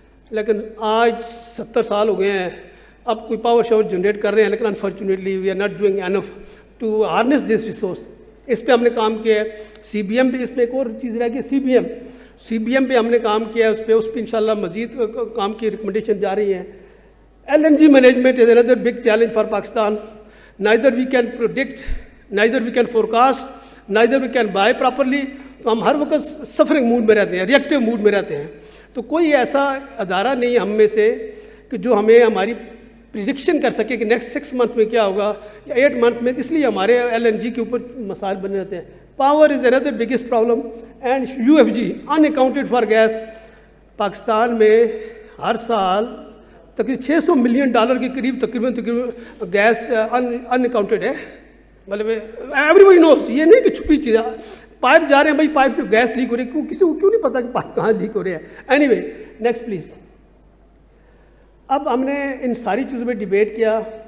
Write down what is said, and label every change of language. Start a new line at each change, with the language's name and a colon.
Urdu: لیکن آج 70 سال ہو گئے ہیں, اب کوئی پاور شاور جنریٹ کر رہے ہیں, لیکن
English: Unfortunately we are not doing enough to harness this resource.
Urdu: اس پہ ہم نے کام کیا ہے. سی بی ایم پہ, اس پہ ایک اور چیز رہ گئی, سی بی ایم پہ ہم نے کام کیا ہے. اس پہ انشاءاللہ مزید کام کی ریکمنڈیشن جا رہی ہیں.
English: LNG management is another big challenge for Pakistan. Neither we can predict, neither we can forecast, neither we can buy properly.
Urdu: تو ہم ہر وقت سفرنگ موڈ میں رہتے ہیں, ریئیکٹیو موڈ میں رہتے ہیں. تو کوئی ایسا ادارہ نہیں ہم میں سے کہ جو ہمیں ہماری پریڈکشن کر سکے کہ نیکسٹ 6 منتھ میں کیا ہوگا یا 8 منتھ میں. اس لیے ہمارے LNG کے اوپر مسائل بنے رہتے ہیں.
English: Power is another biggest problem and UFG unaccounted for gas.
Urdu: Pakistan میں ہر سال تقریباً $600 ملین کے قریب تقریباً گیس اناکاؤنٹڈ ہے. مطلب ایوری نوز, یہ نہیں کہ چھپی چیز ہے. پائپ جا رہے ہیں بھائی, پائپ سے گیس لیک ہو رہی ہے, کسی کو کیوں نہیں پتا کہ پائپ کہاں لیک ہو رہا ہے.
English: Anyway next please.
Urdu: اب ہم نے ان ساری چیزوں پہ ڈیبیٹ کیا.